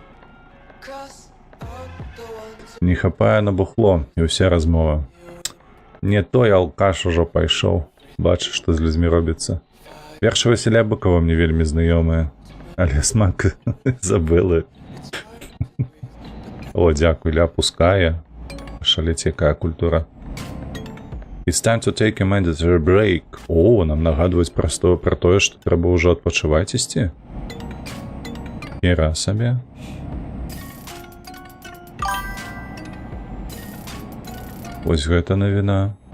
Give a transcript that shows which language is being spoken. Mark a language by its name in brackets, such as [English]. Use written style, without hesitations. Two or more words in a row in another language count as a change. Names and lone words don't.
[Belarusian] Не хапае на бухло, і ўся размова. Не той алкаш ужо пайшоў. Бачыш, што з людзьмі робіцца. Вершы Васіля Быкова мне вельмі знаёмыя. Але смак забылы. О, дзякуй, ля пускае. Шалець, якая культура. [English] It's time to take a mandatory break. [Belarusian] О, нам нагадваюць пра тое, што трэба ўжо адпачываць ісці. Іра сабе. Вось гэта навіна.